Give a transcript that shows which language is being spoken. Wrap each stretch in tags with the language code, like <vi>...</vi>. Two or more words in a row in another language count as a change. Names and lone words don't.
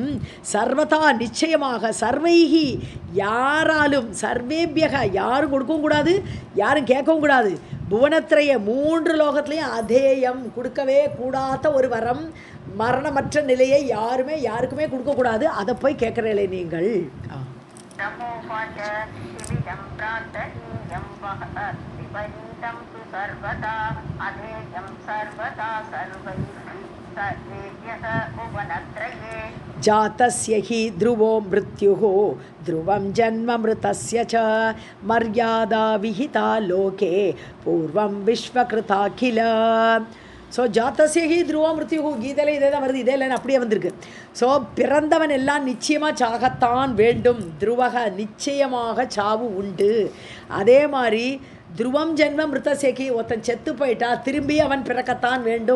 <ta>சர்வதா நிச்சயமாக, சர்வைகி யாராலும், சர்வேபியக யாரும் கொடுக்கவும் கூடாது, யாரும் கேட்கவும் கூடாது. புவனத்திரைய 3 லோகத்திலையும் அதேயம், கொடுக்கவே கூடாத ஒரு வரம், மரணமற்ற நிலையை யாருக்குமே கொடுக்கக்கூடாது. அதை போய் கேட்குறீங்களே நீங்கள்.</ta> <sa>जातस्य हि ध्रुवो मृत्युः ध्रुवं जन्म मृतस्य च मर्यादा विहिता लोके पूर्वं विश्वकृता किल.</sa> <ta>ஸோ</ta> <sa>जातस्यहि ध्रुवो मृत्युः,</sa> <ta>கீதையில் இதே தான் வருது, இதே இல்லைன்னு அப்படியே வந்திருக்கு. ஸோ பிறந்தவன் எல்லாம் நிச்சயமாக சாகத்தான் வேண்டும். துருவக நிச்சயமாக சாவு உண்டு. அதே மாதிரி</ta> <sa>ध्रुवं जन्म मृतस्यच,</sa> <ta>ஒருத்தன் செத்து போயிட்டா திரும்பி அவன் பிறக்கத்தான் வேண்டும்.</ta>